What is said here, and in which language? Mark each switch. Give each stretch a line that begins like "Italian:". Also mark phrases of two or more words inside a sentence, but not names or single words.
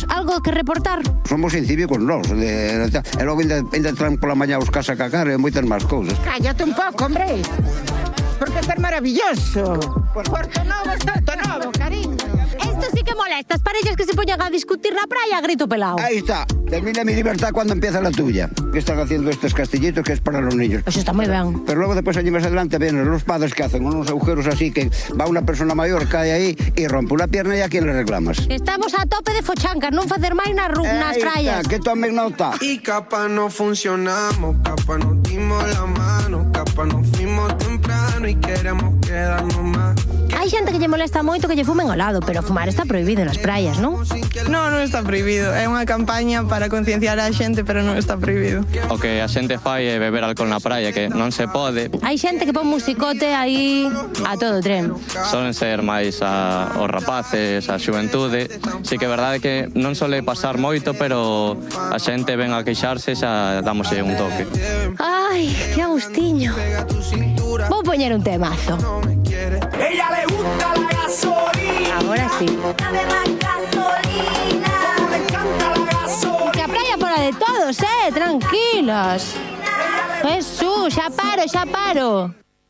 Spanish: Algo que reportar?
Galician: Somos incívicos nós. E logo ainda traen pola mañá os casa a cagar e moitas máis cousas.
Spanish: Cállate un pouco, hombre.
Galician: Porque é maravilloso.
Spanish: Porto Novo es Porto Novo, cariño. Esto sí que molesta.
Galician: As parellas que se poñan a discutir na praia a grito pelado.
Spanish: Ahí está. Termina mi libertad cuando empieza la tuya. Que están haciendo estos castillitos que es para los niños.
Galician: Eso está moi ben.
Spanish: Pero luego después allí más adelante vienen los padres que hacen unos agujeros así que va una persona mayor, cae ahí y rompe una pierna y a quién le reclamas.
Galician: Estamos a tope de fochancas, non facer máis nas praias.
Spanish: Que tomen nota. Y capa no funcionamos, capa nos dimos la mano, capa nos fuimos temprano y queremos quedarnos más.
Galician: Hai xente que lle molesta moito que lle fumen ao lado, pero fumar está prohibido nas praias, non? No, non está prohibido. É unha campaña para concienciar a xente, pero non está prohibido. O que a xente fai é beber alcohol na praia, que non se pode. Hai xente que pon musicote aí a todo tren. Solen ser máis os rapaces, a xuventude. Si que é verdade que non sole pasar moito, pero a xente ven a queixarse, xa damoslle un toque. Ai, que agustiño. Vou poñer un temazo.
Spanish: Ella le gusta la gasolina. Ahora sí. Dame más gasolina. Le encanta la gasolina.
Galician: Que a praia fora de todos, tranquilos. Jesús, xa paro.